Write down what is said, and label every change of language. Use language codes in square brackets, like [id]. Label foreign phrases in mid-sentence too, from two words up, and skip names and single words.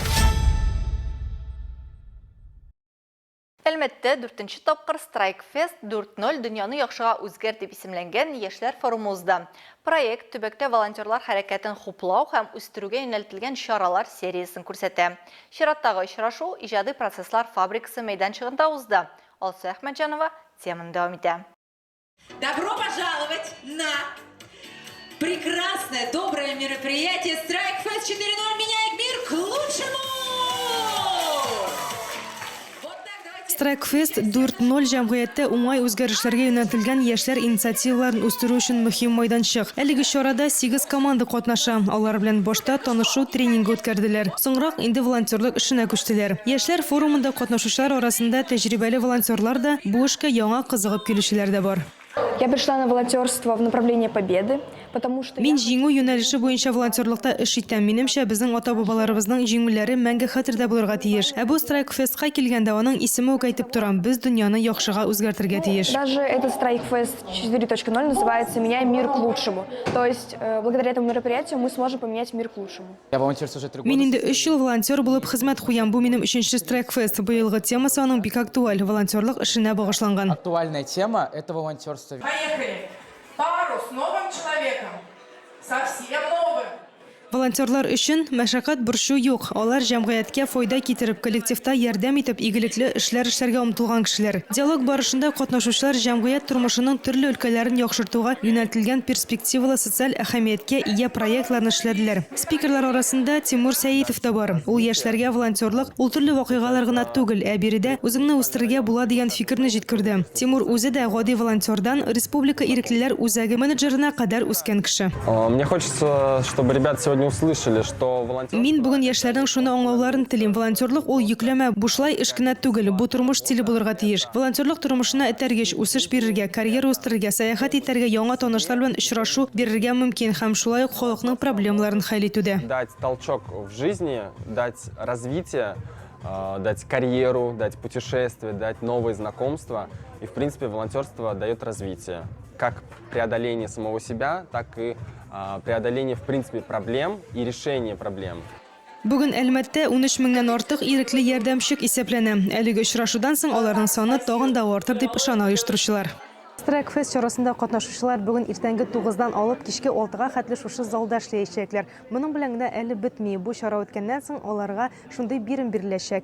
[tt] Әлмәттә 4-нче тапкыр Strike Fest 4.0 дөньяны яхшыга үзгәр дип исемләнгән яшьләр форумы узды. Проект төбәктә волонтерлар хәрәкәтен хуплау һәм үстерүгә юнәлтелгән чаралар сериясын күрсәтә. Чираттагы очрашу иҗади процесслар фабрикасы мәйданчыгында узды. Алсу Әхмәтҗанова теманы дәвам итә. [ru] Добро пожаловать на прекрасное, доброе мероприятие Strike Fest 4.0 меняет мир к лучшему! [tt] Strike Fest 4.0 җәмгыятьтә уңай үзгәрешләргә юнәлтелгән яшьләр инициативаларын үстерү өчен мөһим майданчык. Әлеге чарада 8 команда катнаша. Алар белән башта танышу тренинги үткәрделәр. Соңрак инде волонтерлык эшенә күчтеләр. Яшьләр форумында катнашучылар арасында тәҗрибәле волонтерлар да, бу эшкә яңа кызыгып килүчеләр дә бар. [ru] Я пришла на волонтерство в направлении победы, потому что [tt] Мин җиңү юнәлеше буенча волонтерлыкта эш итәм. Минемчә, безнең ата-бабаларыбызның җиңүләре мәңге хәтердә булырга тиеш. Ә бу Strike Festка килгәндә аның исеме үк әйтеп торам. Без дөньяны яхшыга үзгәртергә тиеш. [ru] даже этот Strike Fest 4.0 называется «Меняем мир к лучшему». То есть, благодаря этому мероприятию мы сможем поменять мир к лучшему. [tt] Мин инде 3 ел волонтер булып хезмәт куям. Бу минем 3нче Strike Fest. Быелгы темасы аның бик актуаль. Волонтерлык эшенә багышланган. [ru] Актуальная тема – это волонтерство. Поехали! Пару с новым человеком, совсем новым. [tt] Волонтерлар өчен мәшәкать борчу юк. Алар җәмгыятькә файда китереп, коллективта ярдәм итеп, игелекле эшләр эшләргә омтылган кешеләр. Диалог барышында катнашучылар җәмгыять тормышының төрле өлкәләрен яхшыртуга юнәлтелгән перспективалы социаль әһәмияткә ия проектларны эшләделәр. Спикерлар арасында Тимур Сәитов та бар. Ул яшьләргә волонтерлык ул төрле вакыйгалар гына түгел, ә биредә үзеңне үстерергә була дигән фикерне җиткерде. Тимур үзе дә гади волонтердан республика иреклеләр үзәге менеджерына кадәр үскән кеше. [ru] Мне хочется, чтобы ребята сегодня услышали, что волонтер... [tt] Мин бүген яшьләрнең шуны аңлауларын телим. Волонтерлык ул йөкләмә, бушлай эш кенә түгел, бу тормыш стиле булырга тиеш. Волонтерлык тормышына этәргеч, үсеш бирергә, карьера үстерергә, сәяхәт итәргә, яңа танышлар белән очрашу бирергә мөмкин һәм шулай ук халыкның проблемаларын хәл итүдә. [ru] Дать толчок в жизни, дать развитие, дать карьеру, дать путешествия, дать новые знакомства. И, в принципе, волонтерство дает развитие. Как преодоление самого себя, так и преодоление, в принципе, проблем и решение проблем. [tt] Бүген Әлмәттә 13 меңнән артык ирекле ярдәмчек исәпләнә. Әлеге очрашудан соң аларның саны тагын да артыр дип ышана оештыручылар. Strike Fest чарасында катнашучылар бүген иртәнге 9-дан алып кичке 6-га хәтле шушы залда эшләячәкләр. Моның белән генә әле бетми. Бу чара үткәннән соң аларга шундый бирем биреләчәк.